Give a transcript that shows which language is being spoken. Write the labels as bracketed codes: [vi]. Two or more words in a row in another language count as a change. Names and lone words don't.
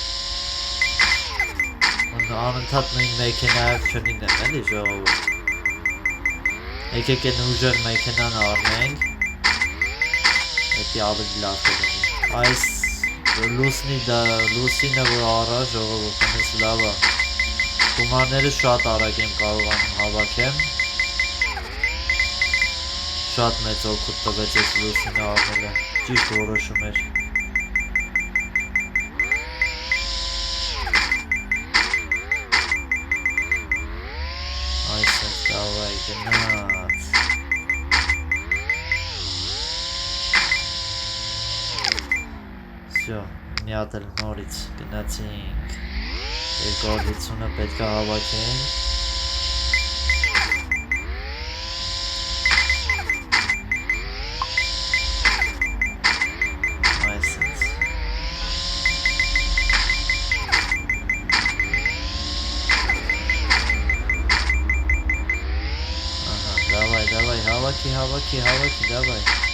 [hy] անընդհատ նույն մեքենայով չլինեմ էլի ժողովուրդ։ Եկեք են ուժեղ մեքենան առնենք, էդի ավելի լավ կլինի։ Այս լուսինը որ առա ժողովուրդ, այնպես լավ է։ Գումարները շատ արագ եմ կարողանում հավաքեմ։ Շատ մեծ օգուտ տվեց այս լուսինը առնելը, ճիշտ որոշում էր։ [ru] Давай, гнать. Всё, [hy] մի հատ էլ նորից գնացինք։ 250-ը պետք է հավաքենք։ Այսպես։ Հավաքի, давай։